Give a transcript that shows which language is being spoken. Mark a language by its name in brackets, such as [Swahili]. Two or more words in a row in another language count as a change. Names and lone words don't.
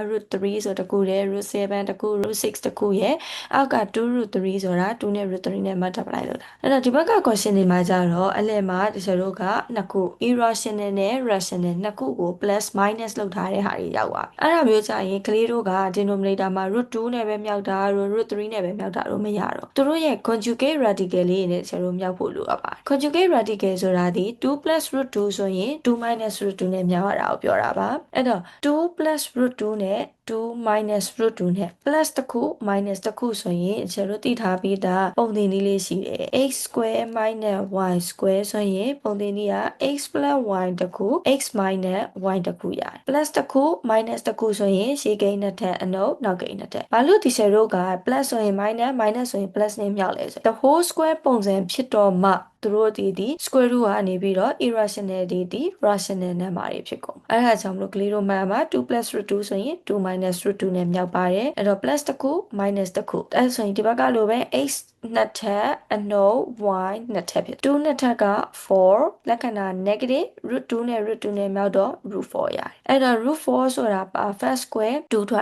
[Burmese] root 3ဆိုတခုတည်း root 7တခု root 6တခုရဲ့အောက်က2 root 3ဆိုတာ2နဲ့ root 3နဲ့ multiply လုပ်တာအဲ့တော့ဒီဘက်က question တွေမှာကြတော့အလယ်မှာဒီကျတို့ကနှစ်ခု irrational နဲ့ rational နှစ်ခုကို [English] plus minus [Burmese] လုပ်ထားတဲ့ဟာတွေရောက်သွားပြီအဲ့ဒါမျိုးကြရင်ကလေးတို့က denominator မှာ root 2နဲ့ပဲမြောက်တာ root 3နဲ့ပဲမြောက်တာတော့မရတော့သူတို့ရဲ့ [English] conjugate radical [Burmese] လေးနဲ့ကျတို့မြောက်ဖို့လိုအပ်ပါတယ် [English] conjugate radical [Burmese] ဆိုတာဒီ 2 [English] plus root [Burmese] 2ဆိုရင်2 [English] minus root [Burmese] 2နဲ့မြောက်ရတာကိုပြောတာပါအဲ့တော့2 [English] plus root [Burmese] 2နဲ့2 [English] minus root [Burmese] 2နဲ့ plus တစ်ခု minus တစ်ခုဆိုရင်ကျတို့သိထားပြီးသားပုံသင်နည်းလေးရှိတယ် [English] x square minus y square [Burmese] ဆိုရင်ပုံသင်နည်းက [English] x plus y [Burmese] တစ်ခု [English] x minus y [Burmese] တစ်ခုရတယ် plus တစ်ခု minus တစ်ခုဆိုရင်ရှေ့ကိန်းနှစ်ထပ်အနုတ်နောက်ကိန်းနှစ်ထပ်ဘာလို့ဒီဆယ်တို့က plus ဆိုရင် [English] minus minus [Burmese] ဆိုရင် plus နဲ့မြောက်လဲဆို [English] the whole square [Burmese] ပုံစံဖြစ်တော့မှသူတို့ဒီ [English] square root [Burmese] ကနေပြီးတော့ irrational ဒီ [English] rational number [Burmese] တွေဖြစ်ကုန်အဲ့ဒါ ကြောင့်မလို့ကလေးတို့မှမှာ2 [English] plus root [Burmese] 2ဆိုရင်2 [English] minus root [Burmese] 2နဲ့မြောက်ပါတယ်အဲ့တော့ plus တစ်ခု minus တစ်ခုအဲ့ဆိုရင်ဒီဘက်ကလိုပဲ x နှစ်ထပ်အနုတ် y နှစ် ထပ်ဖြစ်2နှစ်ထပ်က4လက္ခဏာ [English] negative root [Burmese] 2နဲ့ root 2နဲ့မြောက်တော့ root 4ရတယ်အဲ့တော့ root 4ဆိုတာ [English] perfect square [Burmese] 2ထွက်